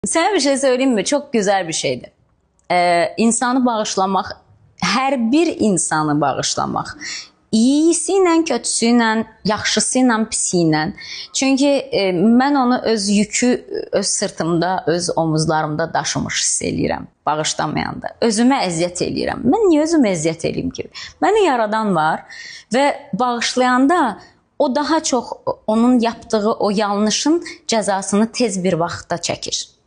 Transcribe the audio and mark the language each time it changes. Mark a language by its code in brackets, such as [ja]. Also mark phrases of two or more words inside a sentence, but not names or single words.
[tr] Sana bir şey söyleyeyim mi? Çok güzel bir şeydi. İnsanı bağışlamak, her bir insanı bağışlamak. [az] İyisi ilə, kötüsü ilə, yaxşısı ilə, pisi ilə. Çünki mən onu öz yükü öz sırtımda, öz omuzlarımda daşımış hiss eləyirəm. Bağışlamayanda. Özümə əziyyət eləyirəm. Mən niyə özümə əziyyət eləyim ki? Məni yaradan var və bağışlayanda o daha çox onun yaptığı o yanlışın cəzasını tez bir vaxtda çəkir.